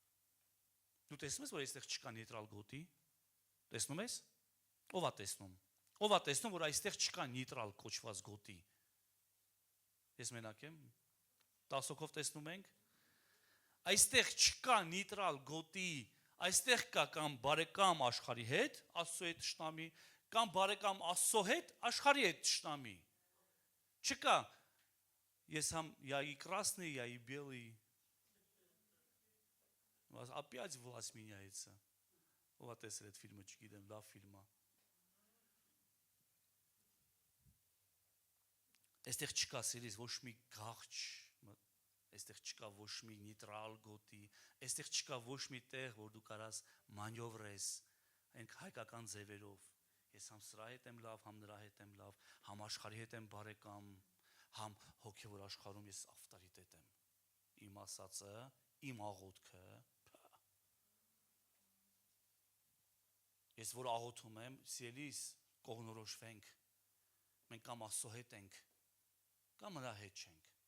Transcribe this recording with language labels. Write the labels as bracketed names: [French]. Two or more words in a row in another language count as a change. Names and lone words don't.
[Armenian] դու տեսնում ես, որ այստեղ չկա նեյտրալ գոտի, տեսնում ես, ով է տեսնում, Ով է տեսնում, որ այստեղ չկա նեյտրալ կոչված գոտի։ Ես մենակ եմ։ 10 հոգով տեսնում ենք։ Այստեղ չկա նեյտրալ գոտի, այստեղ կա կամ բարեկամ աշխարհի հետ, Աստծո հետ ճշտամի, կամ բարեկամ Աստծո հետ, աշխարհի հետ ճշտամի։ Չկա։ Ես [Russian] я и красный, я и белый. Опять власть меняется. [Armenian] Ով տեսել այդ ֆիլմը, չգիտեմ, լավ ֆիլմ է։ Այստեղ չկա սիրից ոչ մի գաղջ, այստեղ չկա ոչ մի նեյտրալ գոտի, այստեղ չկա ոչ մի տեղ, որ դու կարաս մանյովրես, այնք հայկական ձևերով։ Ես համ սրա հետ եմ լավ, համ նրա հետ եմ լավ, համ աշխարհի հետ եմ բարեկամ, համ հոգևոր աշխարհում ես ավտորիտետ եմ։ Իմ ասածը, իմ աղոթքը, ես որ աղոթում եմ, սիրելիս, կողնորոշվենք, մենք կամ Աստծո հետ ենք, կամ նրա հետ չենք։